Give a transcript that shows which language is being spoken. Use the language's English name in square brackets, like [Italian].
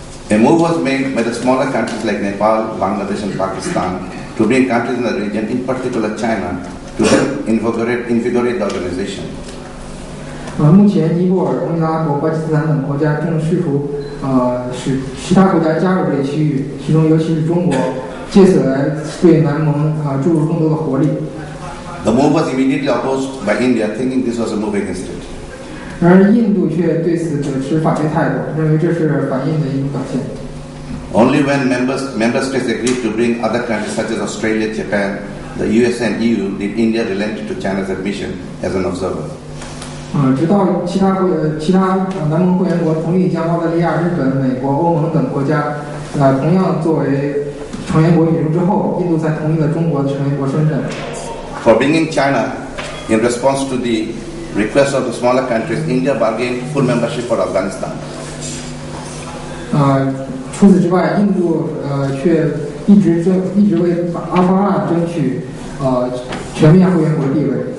[English] A move was made by the smaller countries like Nepal, Bangladesh, and Pakistan to bring countries in the region, in particular China, to help invigorate the organization. [Chinese] 目前，尼泊尔、孟加拉国、巴基斯坦等国家正试图使其他国家加入这一区域，其中尤其是中国，借此来对南盟注入更多的活力。 [English] The move was immediately opposed by India, thinking this was a move against it. [Chinese] 然而，印度却对此持反对态度，认为这是反印的一种表现。 [English] Only when member states agreed to bring other countries such as Australia, Japan, the US, and EU did India relent to China's admission as an observer. [Chinese] 直到其他南盟会员国同意将澳大利亚、日本、美国、欧盟等国家同样作为成员国引入之后，印度才同意了中国的成员国身份。 [English] For bringing China, in response to the request of the smaller countries, India bargained full membership for Afghanistan. [Chinese] 除此之外，印度却一直为阿富汗争取全面会员国地位。